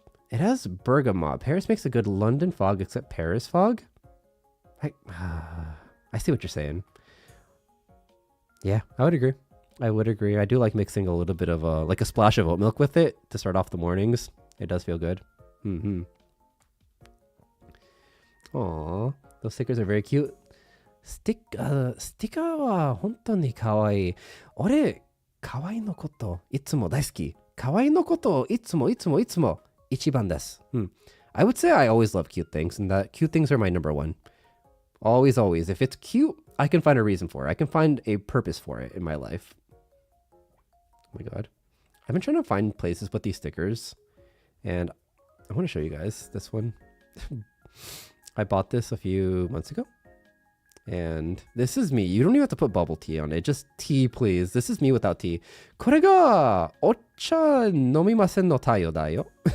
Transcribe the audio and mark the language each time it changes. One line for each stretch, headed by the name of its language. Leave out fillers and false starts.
English: It has bergamot. Paris makes a good London fog, except Paris fog. I I see what you're saying. Yeah, I would agree. I would agree. I do like mixing a little bit of like a splash of oat milk with it to start off the mornings. It does feel good. Mm-hmm. Aw, those stickers are very cute.
Japanese: スティカーは本当に可愛い。俺、可愛いのこといつも大好き。可愛いのこといつも一番です。
English: I would say I always love cute things, and that cute things are my number one. Always, always. If it's cute, I can find a reason for it. I can find a purpose for it in my life. Oh my god. I've been trying to find places with these stickers, and I want to show you guys this one. I bought this a few months ago, and this is me. You don't even have to put bubble tea on it. Just tea, please. This is me without tea.
Japanese: これがお茶飲みませんの太陽だよ。